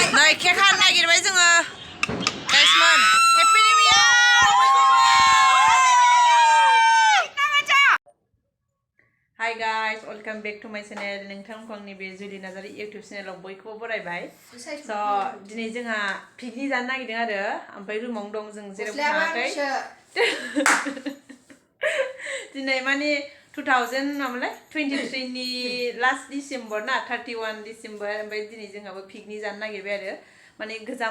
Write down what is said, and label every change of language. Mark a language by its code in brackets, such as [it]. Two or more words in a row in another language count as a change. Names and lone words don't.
[brx] नै केक हानो नागिरबाय जोङो गाइसमोन [en] happy new year hi guys welcome back to my channel [brx] नोंथांमोनखौ आंनि बे जुलिनार्जारी YouTube चैनलाव बयखौबो बरायबाय स' दिनै जोंहा पिकनिक जानो नागिरदों आरो ओमफ्राय रुमावनो दं जों जेरावबो थाङाखै दिनै माने 2023 नि [en] last December [brx] ना 31 डिसेम्बर ओमफ्राय दिनै जोंहाबो पिकनिक जानो नागिरबाय आरो माने गोजाम